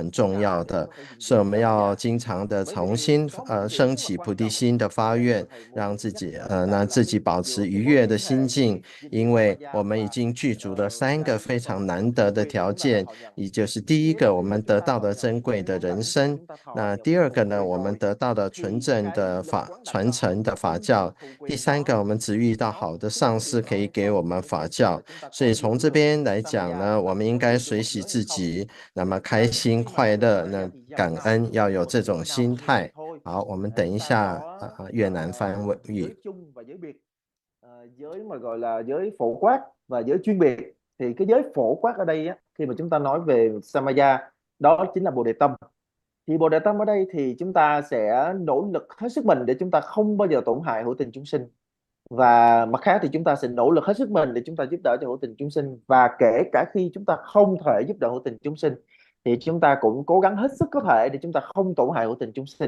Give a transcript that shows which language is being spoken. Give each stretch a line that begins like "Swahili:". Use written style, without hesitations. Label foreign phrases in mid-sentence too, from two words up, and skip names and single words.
Chinese: 很重要的，所以我们要经常的重新升起菩提心的发愿，让自己保持愉悦的心境，因为我们已经具足了三个非常难得的条件，也就是第一个，我们得到的珍贵的人生；那第二个呢，我们得到的纯正的传承的法教；第三个，我们只遇到好的上师可以给我们法教。所以从这边来讲呢，我们应该随喜自己，那么开心快乐，那感恩，要有这种心态。好，我们等一下越南翻译。
Vietnamese: Giới mà gọi là giới phổ quát và giới chuyên biệt, thì cái giới phổ quát ở đây á, khi mà chúng ta nói về Samaya, đó chính là Bồ Đề Tâm. Thì Bồ Đề Tâm ở đây thì chúng ta sẽ nỗ lực hết sức mình để chúng ta không bao giờ tổn hại hữu tình chúng sinh, và mặt khác thì chúng ta sẽ nỗ lực hết sức mình để chúng ta giúp đỡ cho hữu tình chúng sinh, và kể cả khi chúng ta không thể giúp đỡ hữu tình chúng sinh thì chúng ta cũng cố gắng hết sức có thể để chúng ta không tổn hại hữu tình chúng sinh.